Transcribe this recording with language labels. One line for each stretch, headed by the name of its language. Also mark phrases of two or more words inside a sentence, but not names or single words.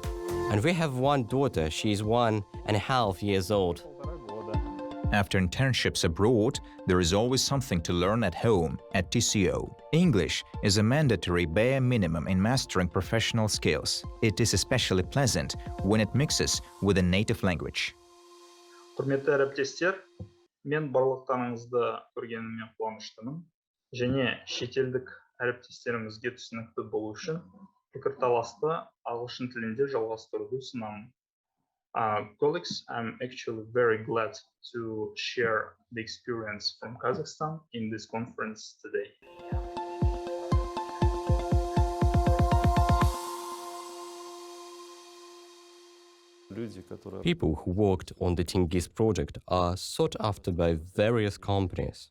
English: And we have one daughter, she is 1.5 years old. After internships abroad, there is always something to learn at home at TCO. English is a mandatory bare minimum in mastering professional skills. It is especially pleasant when it mixes with a native language.
Kazakh: Құрметті әріптестер, мен барлықтарыңызды көргеніме қуаныштымын. Және шетелдік әріптестерімізге түсінікті болу үшін пікірталасты ағылшын тілінде жалғастыруды ұсынамын.
English: Colleagues, I'm actually very glad to share the experience from Kazakhstan in this conference today. People who worked on the Tengiz project are sought after by various companies.